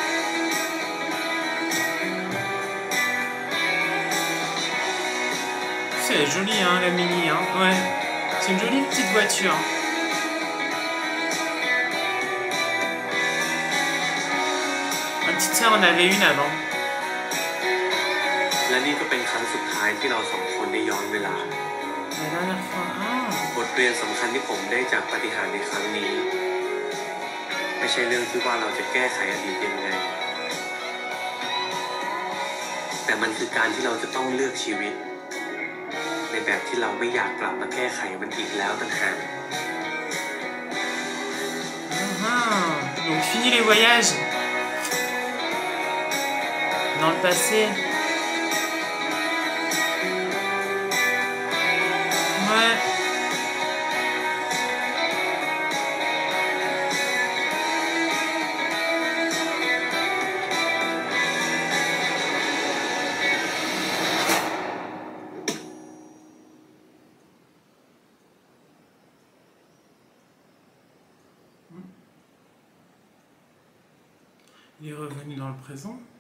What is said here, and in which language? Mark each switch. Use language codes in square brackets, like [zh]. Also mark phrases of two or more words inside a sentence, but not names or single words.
[fr] C'est joli, hein, la Mini, hein. Ouais. C'est une jolie petite voiture. Ma petite sœur en avait une avant. [th] และนี่ก็เป็นครั้งสุดท้ายที่เราสองคนได้ย้อนเวลา [fr] La dernière fois, ah. [th] บทเรียนสำคัญที่ผมได้จากปาฏิหาริย์ในครั้งนี้ ไม่ใช่เรื่องที่ว่าเราจะแก้ไขอดีตยังไง แต่มันคือการที่เราจะต้องเลือกชีวิต ในแบบที่เราไม่อยากกลับมาแก้ไขมันอีกแล้วต่างหาก [fr] Donc fini les voyages dans le passé. Ouais. Il est revenu dans le présent.